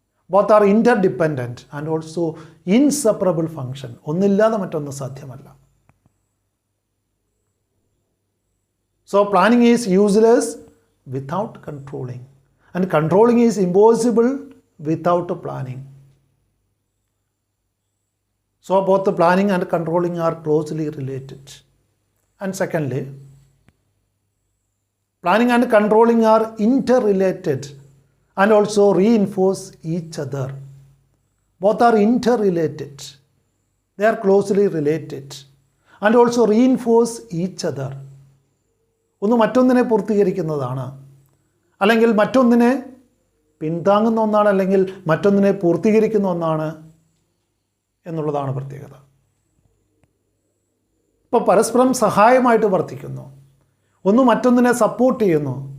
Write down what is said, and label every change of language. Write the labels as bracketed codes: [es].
[en] Both are interdependent and also inseparable function. [ml] ഒന്നില്ലാതെ മറ്റൊന്ന് സാധ്യമല്ല. [en] So planning is useless without controlling and controlling is impossible without planning. So both the planning and controlling are closely related. And secondly, planning and controlling are interrelated and also reinforce each other. Both are interrelated. They are closely related and also reinforce each other. [ml] ഒന്ന് മറ്റൊന്നിനെ പൂർത്തീകരിക്കുന്നതാണ്, അല്ലെങ്കിൽ മറ്റൊന്നിനെ പിന്താങ്ങുന്ന ഒന്നാണ്, അല്ലെങ്കിൽ മറ്റൊന്നിനെ പൂർത്തീകരിക്കുന്ന ഒന്നാണ് എന്നുള്ളതാണ് പ്രത്യേകത. ഇപ്പോൾ പരസ്പരം സഹായമായിട്ട് വർത്തിക്കുന്നു, ഒന്ന് മറ്റൊന്നിനെ സപ്പോർട്ട് ചെയ്യുന്നു.